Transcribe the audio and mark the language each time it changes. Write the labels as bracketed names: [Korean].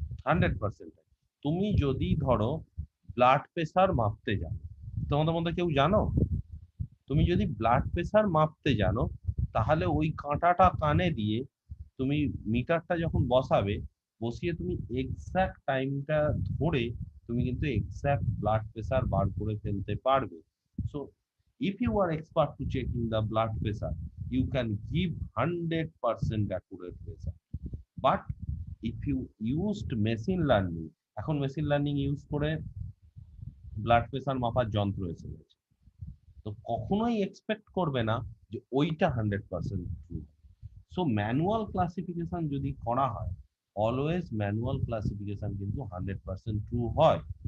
[Bangla] 100% তুমি যদি ধরো ব্লাড প্রেসার মাপতে জানো, তোমাদের মধ্যে কেউ জানো, তুমি যদি ব্লাড প্রেসার মাপতে জানো, তাহলে ওই কাঁটাটা কানে দিয়ে তুমি মিটারটা যখন বসাবে, বসিয়ে তুমি এক্সাক্ট টাইমটা ধরে তুমি কিন্তু এক্সাক্ট ব্লাড প্রেসার বার করে ফেলতে পারবে। [English] So if you are expert to checking the blood pressure, you can give 100% accurate result. But if you used machine learning, [Bangla] এখন মেশিন লার্নিং ইউজ করে ব্লাড প্রেসার মাপার যন্ত্র এসে গেছে, তো কখনোই এক্সপেক্ট করবে না যে ওইটা 100% ট্রু। সো ম্যানুয়াল ক্লাসিফিকেশন যদি করা হয়, অলওয়েজ ম্যানুয়াল ক্লাসিফিকেশন কিন্তু 100% ট্রু হয়।